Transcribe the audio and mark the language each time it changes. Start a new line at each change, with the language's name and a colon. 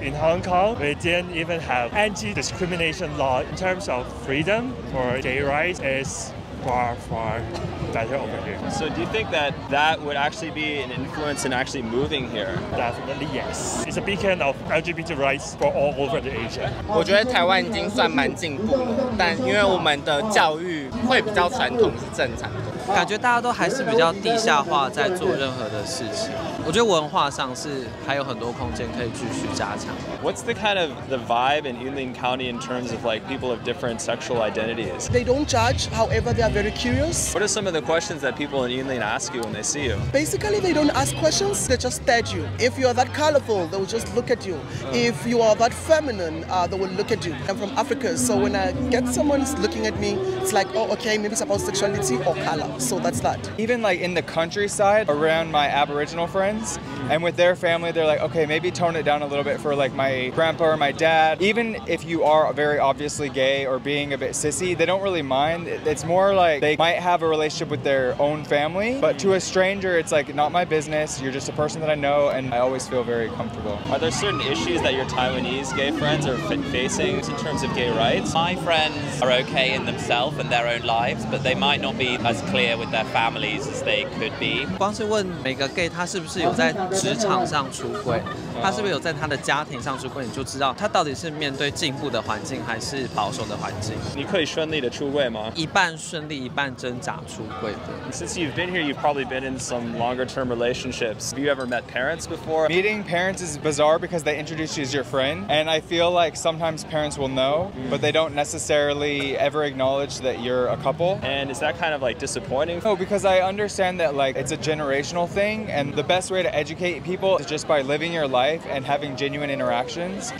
English: In Hong Kong, we didn't even have anti-discrimination law. In terms of freedom for gay rights, is far better over here. So do you think that that would actually be an influence in actually moving here? Definitely yes. It's a beacon of LGBT rights for all over the Asia.
Chinese: 我觉得台湾已经算蛮进步了，但因为我们的教育会比较传统是正常的。感觉大家都还是比较地下化，在做任何的事情。我觉得文化上是还有很多空间可以继续加强。
English: What's the kind of the vibe in Yunlin County in terms of like people of different sexual identities? They don't judge, however, they are very curious. What are some of the questions that people in Yunlin ask you when they see you? Basically, they don't ask questions, they just stare at you. If you are that colorful, they will just look at you. If you are that feminine, they will look at you. I'm from Africa, so when I get someone looking at me, it's like, oh, okay, maybe it's about sexuality or color. So that's that. Even like in the countryside around my Aboriginal friends and with their family, they're like, okay, maybe tone it down a little bit for like my grandpa or my dad. Even if you are very obviously gay or being a bit sissy, they don't really mind. It's more like they might have a relationship with their own family, but to a stranger, it's like not my business. You're just a person that I know, and I always feel very comfortable. Are there certain issues that your Taiwanese gay friends are facing in terms of gay rights? My friends are okay in themselves and their own lives, but they might not be as clear with their families as they could be.
Chinese: 光是问每个 gay 他是不是有在职场上出轨，他是不是有在他的家庭上出柜，你就知道他到底是面对进步的环境还是保守的环境。你可以顺利的出柜吗？一半顺利，一半挣扎出柜的。
English: Since you've been here, you've probably been in some longer-term relationships. Have you ever met parents before? Meeting parents is bizarre because they introduce you as your friend, and I feel like sometimes parents will know, but they don't necessarily ever acknowledge that you're a couple. And is that kind of like disappointing? No, because I understand that like it's a generational thing, and the best way to educate people is just by living your life and having genuine interactions.